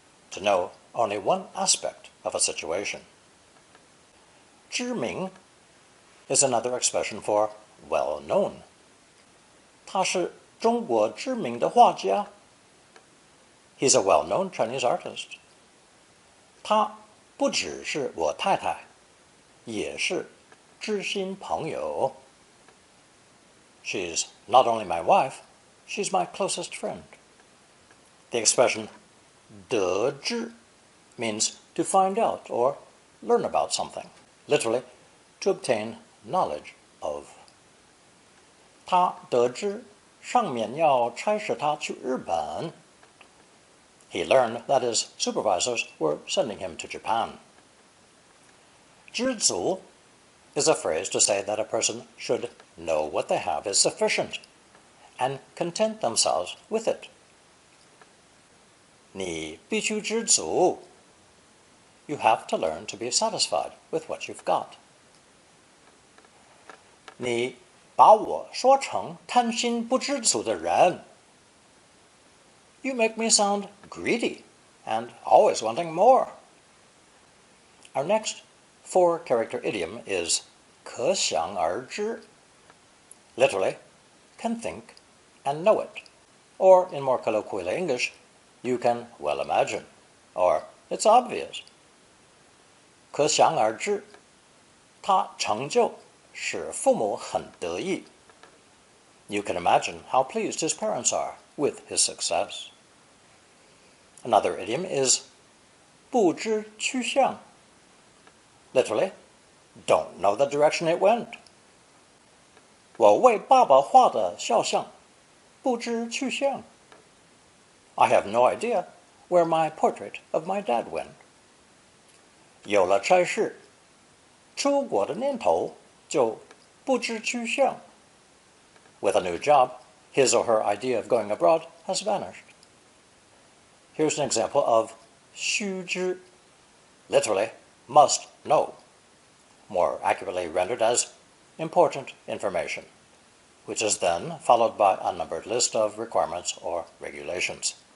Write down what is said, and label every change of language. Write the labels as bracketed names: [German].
[English] To know only one aspect of a situation. 知名 is another expression for well known. [Chinese] 他是中国知名的画家. [English] He's a well-known Chinese artist. [Chinese] 她不只是我太太，也是知心朋友. [English] She's not only my wife, she's my closest friend. The expression 得知 means to find out or learn about something, literally, to obtain knowledge of. [Chinese] 他得知上面要差使他去日本. [English] He learned that his supervisors were sending him to Japan. 知足 is a phrase to say that a person should know what they have is sufficient and content themselves with it. [Chinese] 你必须知足. [English] You have to learn to be satisfied with what you've got. [Chinese] 你把我说成贪心不知足的人. [English] You make me sound greedy and always wanting more. Our next four-character idiom is 可想而知. Literally, can think and know it. Or, in more colloquial English, you can well imagine. Or, it's obvious. 可想而知. [Chinese] 他成就使父母很得意. [English] You can imagine how pleased his parents are with his success. Another idiom is 不知去向. Literally, don't know the direction it went. [Chinese] 我为爸爸画的肖像不知去向. [English] I have no idea where my portrait of my dad went. [Chinese] 有了差事，出国的念头就不知去向. [English] With a new job, his or her idea of going abroad has vanished. Here's an example of 须知, literally, must know, more accurately rendered as important information, which is then followed by a numbered list of requirements or regulations.